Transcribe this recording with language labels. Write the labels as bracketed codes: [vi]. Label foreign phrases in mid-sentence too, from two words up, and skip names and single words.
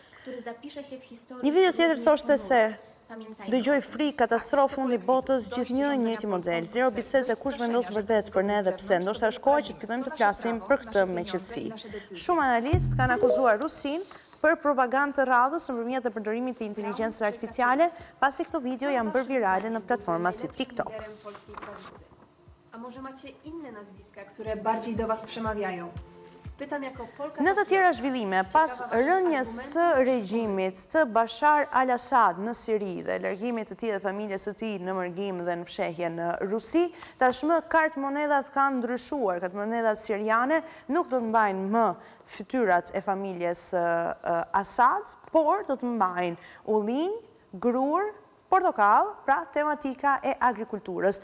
[sq] Një video tjetër thoshte se dëgjoj frikë, katastrofë, fundi botës, gjithnjë njëjti model. Zero bisedë se kush vendos vërtet për ne dhe pse. Ndoshta është koha që të fillojmë të flasim për këtë me qetësi. Shumë analistë kanë akuzuar Rusinë për propagandë të radhës nëpërmjet të përdorimit të inteligjencës artificiale, pasi këto video janë bërë virale në platforma si TikTok. [pl] A może macie inne nazwiska, które bardziej do was przemawiają? [sq] Në të tjera zhvillime, pas rënjes së regjimit të Bashar al-Assad në Siri dhe largimit të tij dhe familjes së tij në mërgim dhe në fshehje në Rusi, tashmë kartmonedat kanë ndryshuar. Kartmonedat siriane nuk do të mbajnë më fytyrat e familjes Assad, por do të mbajnë ullinj, grur, portokall, pra tematika e agrikulturës.